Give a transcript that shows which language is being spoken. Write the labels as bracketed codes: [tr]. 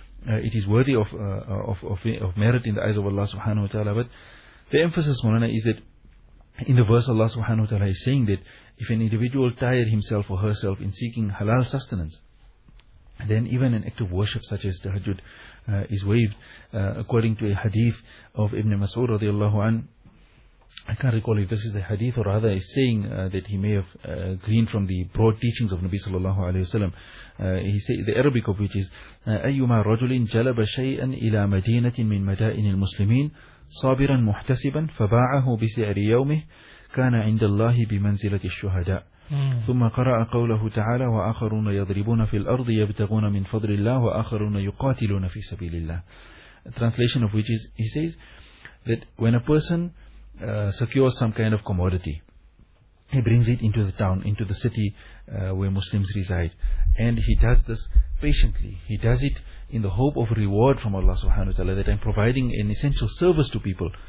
[en] it is worthy of merit in the eyes of Allah subhanahu wa ta'ala. But the emphasis, Mawlana, is that in the verse Allah subhanahu wa ta'ala is saying that if an individual tired himself or herself in seeking halal sustenance, then even an act of worship such as tahajjud is waived, according to a hadith of Ibn Mas'ud radiallahu anhu. I can't recall if this is a hadith or rather a saying that he may have gleaned from the broad teachings of Nabi sallallahu alayhi wa sallam. He said, the Arabic of which is, [ar] أَيُّمَا رَجُلٍ جَلَبَ شَيْئًا إِلَى مَدِينَةٍ مِّن مَدَائِنِ الْمُسْلِمِينَ صَابِرًا مُحْتَسِبًا فَبَاعَهُ بِسِعْرِ يَوْمِهِ كَانَ عِنْدَ اللَّهِ بِمَنْزِلَةِ الشُّهَدَاءِ ثم قرأ قوله تعالى وآخرون يضربون في الأرض يبتغون من فضل الله وآخرون يقاتلون في سبيل الله. [en] A translation of which is, he says that when a person secures some kind of commodity, he brings it into the town, into the city where Muslims reside, and he does this patiently. He does it in the hope of reward from Allah subhanahu wa ta'ala, that I'm providing an essential service to people.